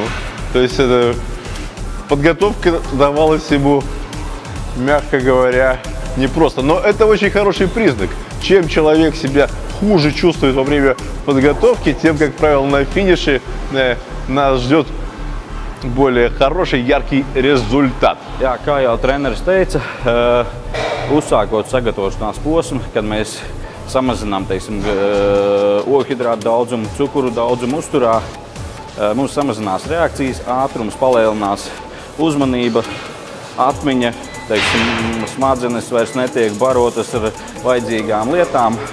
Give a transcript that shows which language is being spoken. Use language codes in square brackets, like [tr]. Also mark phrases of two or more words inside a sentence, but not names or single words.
[ru] То есть, подготовка давалась ему, мягко говоря, непросто. Но это очень хороший признак. Чем человек себя хуже чувствует во время подготовки, тем, как правило, на финише нас ждет более хороший, яркий результат. [lv] Jā, kā jau treneris teica, uzsākot sagatavošanās posmu, kad mēs samazinām, teiksim, ogļhidrātu daudzumu, cukuru daudzumu uzturā, mums samazinās reakcijas ātrums, palielinās uzmanība, atmiņa, teiksim, smadzenes vairs netiek barotas ar vajadzīgām lietām.